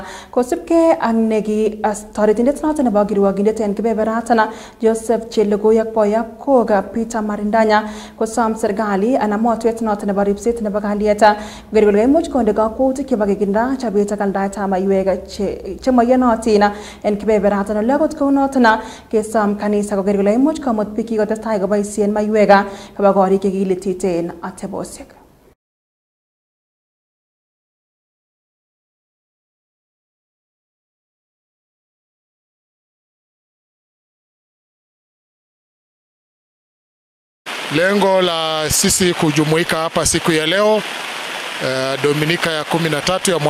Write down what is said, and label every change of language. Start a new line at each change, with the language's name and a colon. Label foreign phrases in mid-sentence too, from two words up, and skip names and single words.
Kalenjin: Kosubkei ak neki toretindet noton nebo kirwogindet en kebeberatna Joseph Chelugui ak boyab koga Peter Marindanya kosom serikali anan motwet noton nebo ripset nebo kalyet koker kole kaimuch konde kakwautik chebo kekirinda chobet ak aldaetab maiywek chemoyonotin en kebeberatna. Ole akot kounoton kesom kanisa koker kole imuch komut biik kikotestai koboisien maiywek koba korik chekilititen atebosiek.
Swahili: Lengo la sisi kujumuika hapa siku ya leo Dominika ya 13 ya